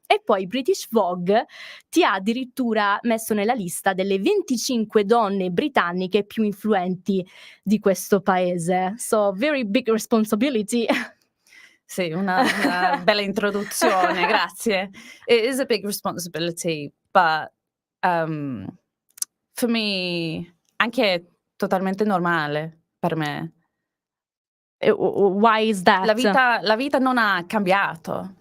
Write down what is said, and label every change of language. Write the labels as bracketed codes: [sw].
[it] E poi British Vogue ti ha addirittura messo nella lista delle 25 donne britanniche più influenti di questo paese. [en] So, very big responsibility. [it] Sì, una bella introduzione, grazie. [en] It is a big responsibility, but for me [it] anche totalmente normale per me. [en] Why is that? [it] La vita non ha cambiato.